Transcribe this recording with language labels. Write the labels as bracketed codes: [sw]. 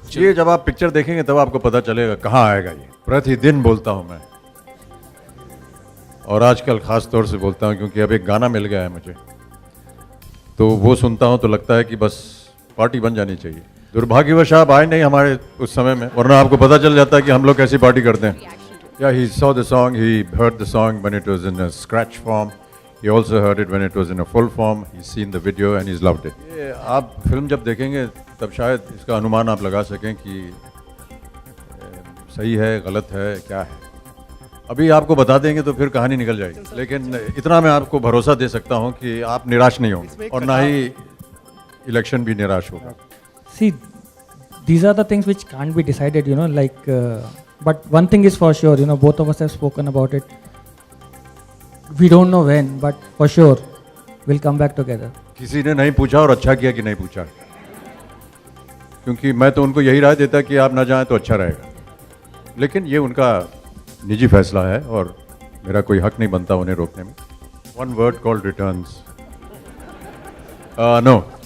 [hi] ये जब आप पिक्चर देखेंगे तब आपको पता चलेगा कहाँ आएगा ये. प्रतिदिन बोलता हूँ मैं, और आजकल ख़ास तौर से बोलता हूँ क्योंकि अब एक गाना मिल गया है मुझे, तो वो सुनता हूँ तो लगता है कि बस पार्टी बन जानी चाहिए. दुर्भाग्यवश आप आए नहीं हमारे उस समय में, वरना आपको पता चल जाता है कि हम लोग कैसी पार्टी करते हैं. [en] Yeah, he saw the song, he heard the song when it was in a scratch form. He also heard it when it was in a full form. He's seen the video and he's loved it. [hi] ये आप film जब देखेंगे तब शायद इसका अनुमान आप लगा सकें कि सही है, गलत है, क्या है. अभी आपको बता देंगे तो फिर कहानी निकल जाएगी. लेकिन इतना मैं आपको भरोसा दे सकता हूँ कि आप निराश नहीं होंगे, और ना ही इलेक्शन भी निराश होगा. [en] See, these are the things which can't be decided, but one thing is for sure, both of us have spoken about it. We don't know when, but for sure, we'll come back together. [hi] किसी ने नहीं पूछा, और अच्छा किया कि नहीं पूछा, क्योंकि मैं तो उनको यही राय देता कि आप ना जाएं तो अच्छा रहेगा. लेकिन ये उनका निजी फैसला है और मेरा कोई हक नहीं बनता उन्हें रोकने में. [en] One word called returns. No.